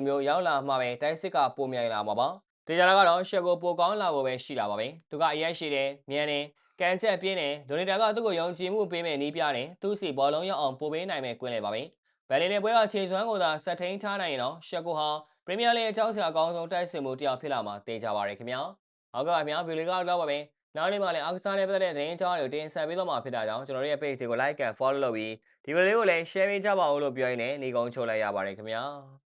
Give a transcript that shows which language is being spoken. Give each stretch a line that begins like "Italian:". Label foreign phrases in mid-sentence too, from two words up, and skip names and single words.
Burmese: မျိုးရောက်လာမှပဲတိုက်စစ်ကပိုမြိုင်လာမှာပါ။တေချာတာကတော့ရှက်ကိုပိုကောင်းလာဖို့ပဲရှိတာပါပဲ။သူကအရက်ရှိတယ်၊မြန်တယ်၊ကန်ချက်ပြင်းတယ်၊ဒိုနီတာကသူ့ကိုယုံကြည်မှုပေးမဲ့နီးပြတယ်၊သူ့စီဘောလုံးရောက်အောင်ပိုပေးနိုင်မဲ့ကွင်းလယ်ပါပဲ။ဘယ်လီနဲ့ပွဲကခြေစွမ်းကိုသာဆက်ထိန်ထားနိုင်ရင်တော့ရှက်ကိုဟာပရီးမီးယားလိအကြောင်းစရာအကောင်းဆုံးတိုက်စစ်မှုတစ်ယောက်ဖြစ်လာမှာတေချာပါတယ်ခင်ဗျာ။ဟုတ်ကဲ့ပါခင်ဗျာဗီဒီယိုကတော့ပါပဲ။နောက်နေ့မှလည်းအားကစားနဲ့ပတ်သက်တဲ့သတင်းအကြောင်းတွေကိုတင်ဆက်ပေးတော့မှာဖြစ်တာကြောင့်ကျွန်တော်တို့ရဲ့ page တွေကို
English: like and follow
Burmese: လုပ်ပြီးဒီဗီဒီယိုလေးကိုလည်း share ပေးကြပါဦးလို့ပြောရင်းနဲ့ညီကုန်းချိုးလိုက်ရပါတယ်ခင်ဗျာ